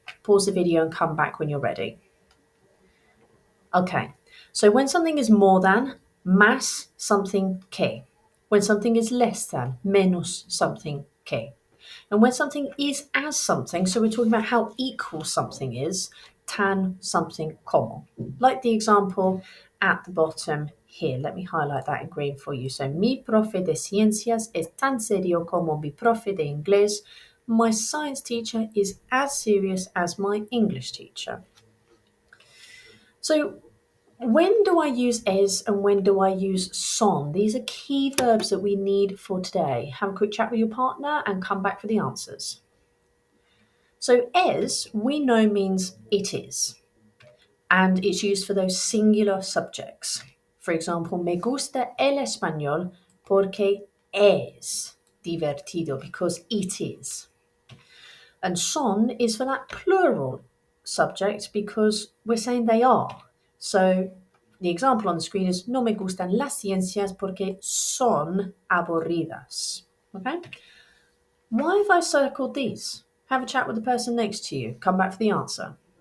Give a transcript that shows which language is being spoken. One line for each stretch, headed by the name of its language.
English: Pause the video and come back when you're ready. Okay, so when something is more than,
Spanish: más something que.
English: When something is less than,
Spanish: menos something que.
English: And when something is as something, so we're talking about how equal something is,
Spanish: tan something como.
English: Like the example at the bottom here. Let me highlight that in green for you.
Spanish: So, mi profe de ciencias es tan serio como mi profe de inglés.
English: My science teacher is as serious as my English teacher. So, when do I use es and when do I use son? These are key verbs that we need for today. Have a quick chat with your partner and come back for the answers. So es, we know means it is, and it's used for those singular subjects. For example,
Spanish: me gusta el español porque es divertido,
English: because it is. And son is for that plural subject because we're saying they are. So the example on the screen is
Spanish: no me gustan las ciencias porque son aburridas.
English: Okay? Why have I circled these? Have a chat with the person next to you. Come back for the answer.